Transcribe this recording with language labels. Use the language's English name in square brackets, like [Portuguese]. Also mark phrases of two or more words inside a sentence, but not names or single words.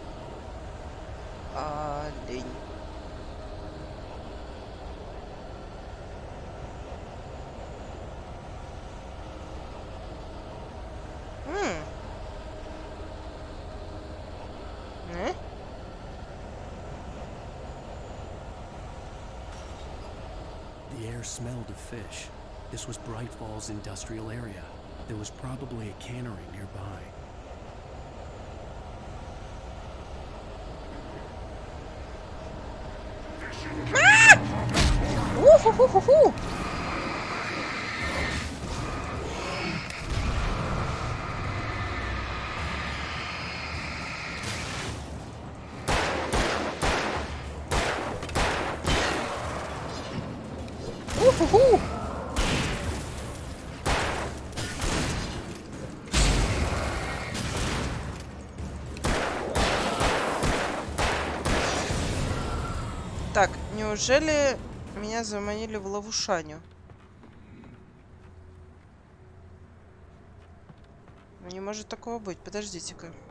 [Russian] Олень. Э? [English] The air smelled of fish. This was Bright Falls industrial area. There was probably a cannery nearby. Уху-ху-ху-ху! Уху-ху! [Russian] Так, неужели меня заманили в ловушаню? Ну, не может такого быть. Подождите-ка.